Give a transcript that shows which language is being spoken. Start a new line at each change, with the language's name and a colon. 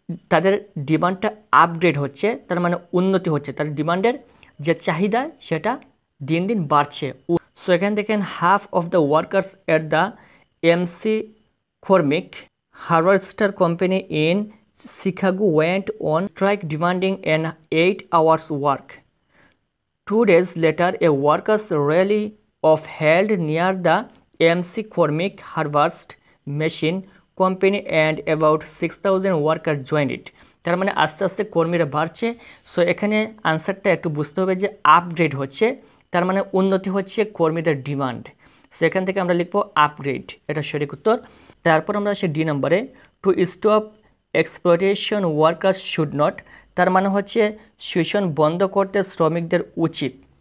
Bangla: তাদের ডিমান্ডটা আপগ্রেড হচ্ছে, তার মানে উন্নতি হচ্ছে, তাদের ডিমান্ডের যে চাহিদা সেটা দিন দিন বাড়ছে।
English: so
Bangla: এখানে দেখেন
English: Half of the workers at the MC Cormick harvester company in Chicago went on strike demanding an 8 hours work. 2 days later, a workers' rally of held near the MC Cormick Harvest Machine Company and about 6,000 workers joined it.
Bangla: তার মানে আস্তে আস্তে কর্মীরা বাড়ছে। So এখানে আনসারটা একটু বুঝতে হবে যে আপগ্রেড হচ্ছে, তার মানে উন্নতি হচ্ছে কর্মীদের ডিমান্ড। সো এখান থেকে আমরা লিখবো আপগ্রেড, এটা সঠিক উত্তর। তারপর আমরা আসি ডি নম্বরে,
English: to stop exploitation workers should not,
Bangla: তার মানে হচ্ছে শোষণ বন্ধ করতে শ্রমিকদের উচিত।